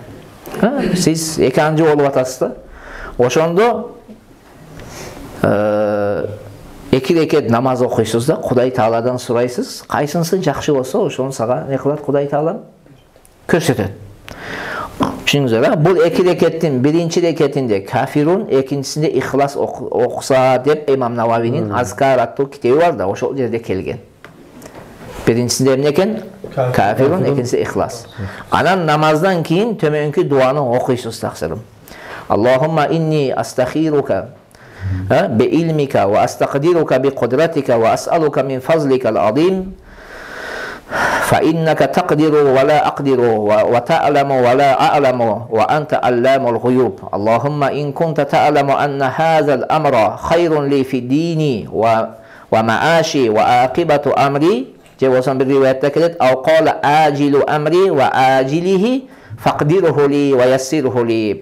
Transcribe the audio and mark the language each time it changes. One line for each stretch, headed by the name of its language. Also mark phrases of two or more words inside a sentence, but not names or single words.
Kyrgyz: Сиз эканчы болуп атасыз да. Ошондо 2 рекет намаз окуйсуз да, Кудай Тааладан сурайсыз, кайсынысы жакшы болсо, ошону сага не кылат Кудай Таала? Көрсөтөт. Түшүнүңүздөр, бул 2 рекеттин биринчи рекетинде кафирун, экинчисинде Ихлас окуса деп Имам Нававинин Азкар аттуу китеби бар да, ошол жерде келген. Биринчиси эмне экен? Кафирун, экинчиси ихлас. Анан намаздан кийин төмөнкү дуаны окуйсуз тагсырым.
Arabic: اللهم إني أستخيرك بعلمك وأستقدرك بقدرتك وأسألك من فضلك العظيم. فإنك تقدر ولا أقدر وتعلم ولا أعلم وأنت علام الغيوب اللهم إن كنت تعلم أن هذا الأمر خير لي في ديني ومعاشي وعاقبة أمري جوزا بالرواية كده أو قال آجل أمري وآجله فاقدره لي ويسره لي